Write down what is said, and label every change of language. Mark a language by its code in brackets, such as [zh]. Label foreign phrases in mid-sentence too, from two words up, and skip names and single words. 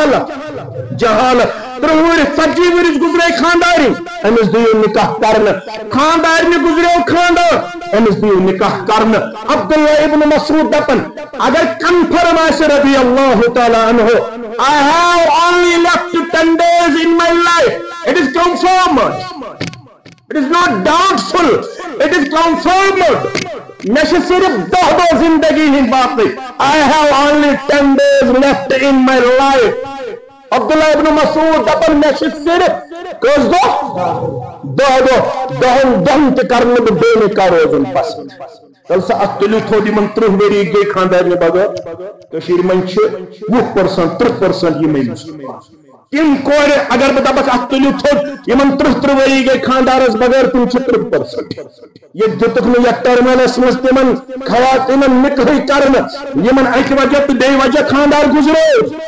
[ks] جہالت 30 ؤرس 40 ؤرس گزرے خاندارن امس دیو نکاح کرنا خاندارنہ گزریو خاندار امس دیو نکاح کرنا عبداللہ ابن مسعود دپان اگر کنفرم آسہِ [ar] رضی اللہ تعالی عنہ [en] I have only left 10 days in my life it is confirmed it is not doubtful it is confirmed [ks] میں صرف 10 دۄہ زندگی ہند باقی [en] I have only 10 days left in my life [ks] عبداللہ ابن مسعود دپان میں صرف کٔژ دۄہ 10 دۄہن تہِ کرنہٕ بہٕ بے نکاح روزُن پسند تل سا اتھ تُلِو تھوٚد یِمن 30 ؤری گٔے خاندارنہِ بغٲر کٔشیٖرِ منٛز چھِ 20% 30% یِمے تم کورِ اگر بہٕ دپکھ اتھ تُلِو تھوٚد یِمن 30 ؤری گٔے خاندارس بغٲر تِم چھِ 30% ییٚتہِ دِتُکھ نہٕ یتھ ٹرمینس منٛز تِمن خواتیٖنن نکاحٕے کرنہٕ یِمن اکہِ وجہ تہٕ بیٚیہِ وجہ خاندار گُزریو